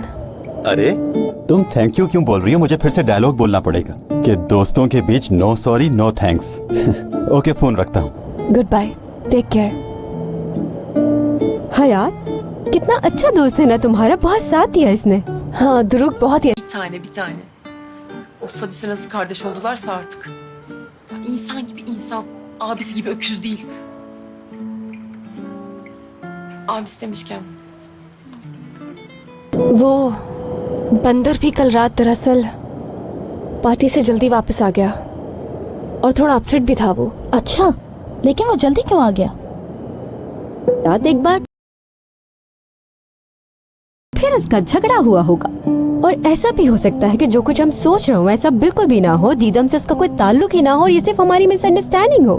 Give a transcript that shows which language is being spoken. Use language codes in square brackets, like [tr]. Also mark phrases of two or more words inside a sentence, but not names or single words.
[hi] अरे तुम [en] thank you [hi] क्यों बोल रही हो? मुझे फिर से डायलॉग बोलना पड़ेगा कि दोस्तों के बीच [en] no sorry no thanks. [hi] ओके, फोन रखता हूँ। [en] Good bye, take care. [hi] हाँ कितना अच्छा दोस्त है ना तुम्हारा, बहुत साथ दिया इसने। हाँ दुरुक बहुत ही। [tr] Bir tane. O Sadis'e nasıl kardeş oldularsa artık. Ya İnsan gibi insan, abisi gibi öküz değil. Abisi demişken. [hi] वो बंदर भी कल रात दरअसल पार्टी से जल्दी वापस आ गया और थोड़ा अपसेट भी था वो। अच्छा, लेकिन वो जल्दी क्यों आ गया? रात एक बार फिर उसका झगड़ा हुआ होगा, और ऐसा भी हो सकता है कि जो कुछ हम सोच रहे हो ऐसा बिल्कुल भी ना हो, दीदम से उसका कोई ताल्लुक ही ना हो और ये सिर्फ हमारी मिसअंडरस्टैंडिंग हो।